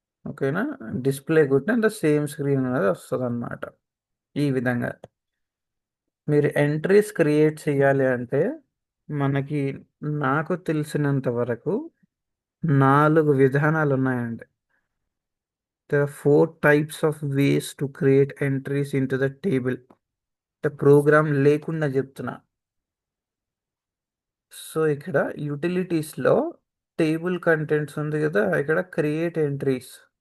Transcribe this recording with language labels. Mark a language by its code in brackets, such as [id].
[te] ఓకేనా, డిస్ప్లే కొట్టిన same screen అనేది వస్తుంది అన్నమాట. ఈ విధంగా మీరు ఎంట్రీస్ క్రియేట్ చేయాలి అంటే మనకి, నాకు తెలిసినంత వరకు 4 విధానాలు ఉన్నాయండి. [en] There are 4 types of ways to create entries into the table. [te] అంటే ప్రోగ్రామ్ లేకుండా చెప్తున్నా. సో ఇక్కడ యూటిలిటీస్లో టేబుల్ కంటెంట్స్ ఉంది కదా, ఇక్కడ క్రియేట్ ఎంట్రీస్.